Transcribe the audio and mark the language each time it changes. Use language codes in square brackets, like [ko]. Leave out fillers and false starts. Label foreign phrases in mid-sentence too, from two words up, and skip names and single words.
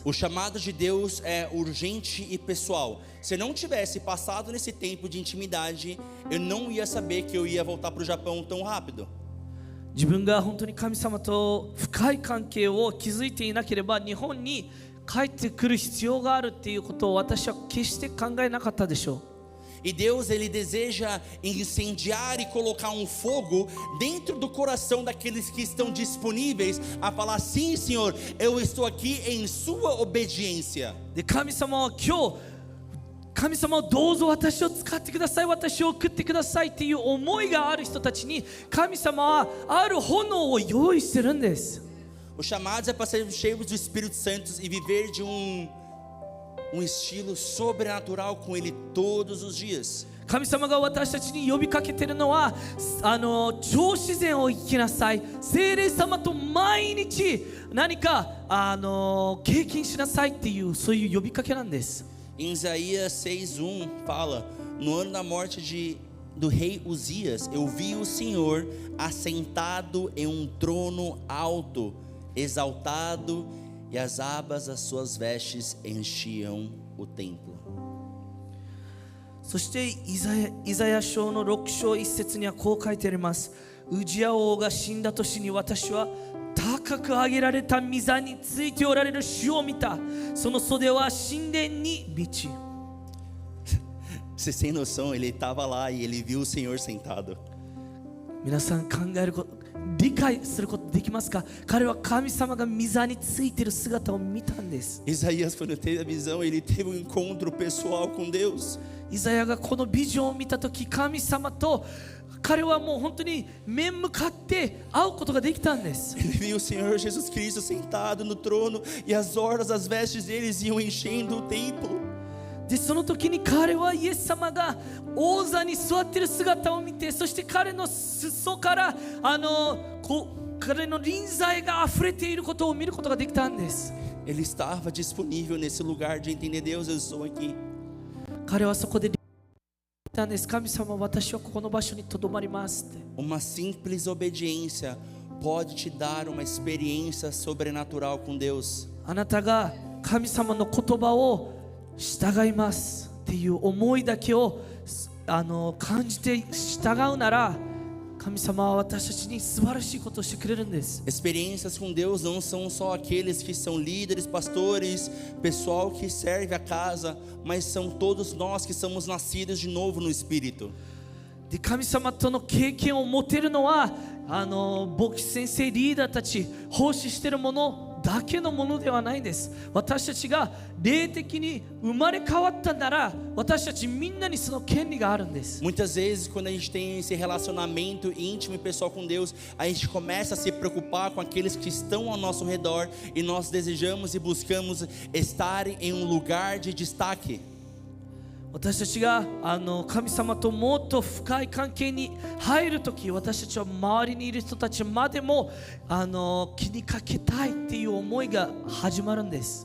[pt] O chamado de Deus é urgente e pessoal. Se eu não tivesse passado nesse tempo de intimidade, eu não ia saber que eu ia voltar para o Japão tão rápido. [ja] 自分が本当に神様と深い関係を築いていなければ日本に帰ってくる必要があるっていうことを私は決して考えなかったでしょう。 [pt] E Deus, Ele deseja incendiar e colocar um fogo dentro do coração daqueles que estão disponíveis a falar: sim, Senhor, eu estou aqui em sua obediência. [ja] で神様は今日神様をどうぞ私を使ってください、私を送ってくださいっていう思いがある人たちに神様はある炎を用意してるんです。 [pt] Os chamados é para sermos cheios do Espírito Santo e viver de um estilo sobrenatural com Ele todos os dias. [ja] 神様が私たちに呼びかけているのは超自然を生きなさい、聖霊様と毎日何か経験しなさいっていうそういう呼びかけなんです。 [pt] Em Isaías 6:1 fala: no ano da morte de do rei Uzias, eu vi o Senhor assentado em um trono alto, exaltado, e as abas das suas vestes enchiam o templo. [ja] そしてイザヤ書の6章1節にはこう書いてあります。ウジヤ王が死んだ年に私は高く上げられた御座についておられる主を見た。その袖は神殿に満ち。 [pt] Você tem noção, ele estava lá e ele viu o Senhor sentado. [ja] 皆さん考えること理解することできますか？彼は神様が御座についている姿を見たんです。 [pt] Isaías, quando teve a visão, ele teve um encontro pessoal com Deus. [ja] イザヤがこのビジョンを見たとき、神様と彼はもう本当に面向かって会うことができたんです。 [pt] Ele viu o Senhor Jesus Cristo sentado no trono e as orlas, as vestes deles iam enchendo o templo. [ja] でその時に彼はイエス様が王座に座っている姿を見て、そして彼の裾から彼の臨在があふれていることを見ることができたんです。 [pt] Ele estava disponível nesse lugar de entender Deus, eu estou aqui. [ja] 彼はそこでたんです。神様、私はここの場所にとどまりますって。 [pt] Uma simples obediência pode te dar uma experiência sobrenatural com Deus. [ja] あなたが神様の言葉を従いますっていう思いだけを感じて従うなら、神様は私たちに素晴らしいことをしてくれるんです。 [pt] Experiências com Deus não são só aqueles que são líderes, pastores, pessoal que serve a casa, mas são todos nós que somos nascidos de novo no Espírito. [ja] で神様との経験を持てるのは牧師先生リーダーたち奉仕しているものだけのものではないんです。私たちが霊的に生まれ変わったなら、私たちみんなにその権利があるんです。 [pt] Muitas vezes, quando a gente tem esse relacionamento íntimo e pessoal com Deus, a gente começa a se preocupar com aqueles que estão ao nosso redor e nós desejamos e buscamos estar em um lugar de destaque. [ja] 私たちが神様ともっと深い関係に入るとき、私たちは周りにいる人たちまでも気にかけたいっていう思いが始まるんです。